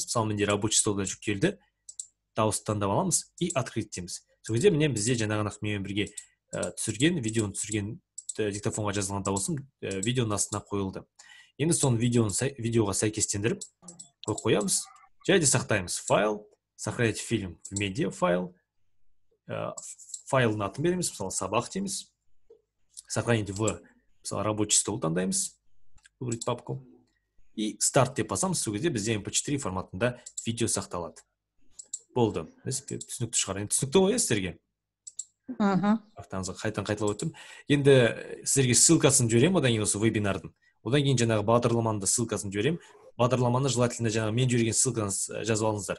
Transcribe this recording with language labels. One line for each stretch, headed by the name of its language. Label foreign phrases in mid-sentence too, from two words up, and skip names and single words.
Kazakh: Мысалы, менде
Russian: рабочий столда
Kazakh: жүктелді. Дауысты таңдап аламыз
Russian: и открыть
Kazakh: дейміз. Сол кезде міне бізде жаңағы менімен бірге түсірген, видеоны түсірген диктофонға жазылған дауысым видеоның астына қойылды. Енді соны видеоға сәйкестендіріп қоямыз. Және де сақтаймыз. Файл,
Russian: сохранять фильм в медиа файл.
Kazakh: Файлын атын береміз, мысалы сабақ дейміз.
Russian: Сохранить в,
Kazakh: мысалы
Russian: рабочий стол
Kazakh: таңдаймыз.
Russian: Выбрать папку. И
Kazakh: старт деп басамыз. Сол кезде бізде mp4 форматында видео сақталады. Болды. Түсінікті шығар. Енді түсінікті ғой сіздерге? Қайтадан қайталап өттім. Енді сіздерге ссылкасын жіберем, одан кейін осы вебинардың. Одан кейін жаңағы бағдарламаны ссылкасын жіберем. Бағдарламаны желательно жаңағы мен жіберген ссылканы жазып алыңыздар.